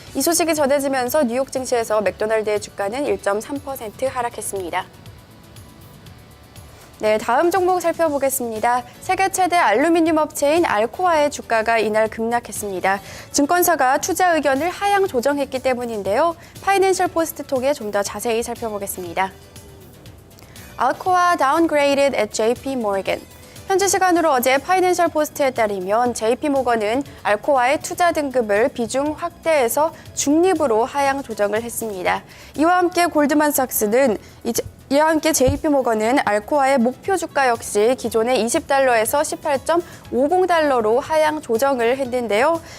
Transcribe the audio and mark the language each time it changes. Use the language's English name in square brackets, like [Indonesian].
[Korean] 이 소식이 전해지면서 뉴욕 증시에서 맥도날드의 주가는 1.3% 하락했습니다. 네, 다음 종목 살펴보겠습니다. 세계 최대 알루미늄 업체인 알코아의 주가가 이날 급락했습니다. 증권사가 투자 의견을 하향 조정했기 때문인데요. 파이낸셜 포스트 통해 좀 더 자세히 살펴보겠습니다. [English] Alcoa downgraded at JP Morgan. [Korean] 현지 시간으로 어제 파이낸셜 포스트에 따르면 JP모건은 알코아의 투자 등급을 비중 확대해서 중립으로 하향 조정을 했습니다. 이와 함께 골드만삭스는 이와 함께 JP모건은 알코아의 목표 주가 역시 기존의 $20에서 18.50달러로 하향 조정을 했는데요.